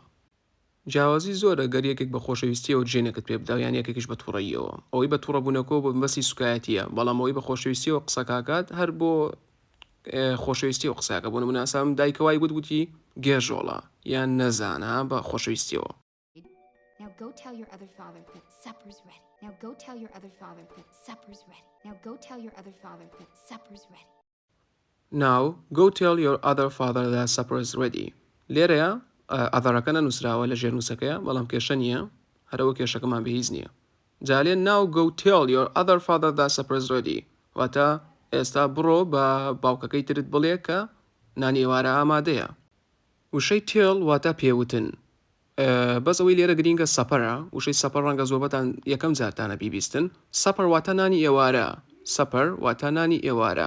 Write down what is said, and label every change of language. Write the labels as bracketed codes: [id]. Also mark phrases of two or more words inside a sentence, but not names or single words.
[ckb] جیاوازی زۆرە گەر یەکێک بە خۆشەویستیەوە جێنێکت پێ بدا یان یەکێکیش بە تووڕەییەوە ئەوەی بە تووڕەبوونەکەەوە بۆ بەسی سوکایەتیە بەڵام ئەوەی بە خۆشەویستیەوە قسەکاکات هەر بۆ خۆشەویستیەوە قسەکە بۆ نمونە ئاسام دایکەوای گوتی گێژۆڵە یان نەزانە بە خۆشەویستیەوە. [en] Now go tell your other father that supper's ready. Now go tell your other father that supper's ready. Now go tell your other father that supper's ready. Now go tell your other father that supper is ready. [ckb] لێرەیە ئەذەڕەکەنە نووسراوە لە ژێر نووسەکەیە بەڵام کێشە نییە هەرەوە کێشەکەمان بەهیز نییە. جالێ [en] now go tell your other father that supper is ready [ckb] واتە ئێستا بڕۆ بە باوکەکەی ترت بڵێ کە نانی ئێوارە ئامادەیە. وشەی tell واتە پێوتن بەس ئەوەی لێرە گرینگە سەپەرە وشەی سەپەر ڕەنگە زۆربەتان یەکەم جارتانە بیبیستن. سەپەر واتە نانی ئێوارە سەپەر واتە نانی ئێوارە.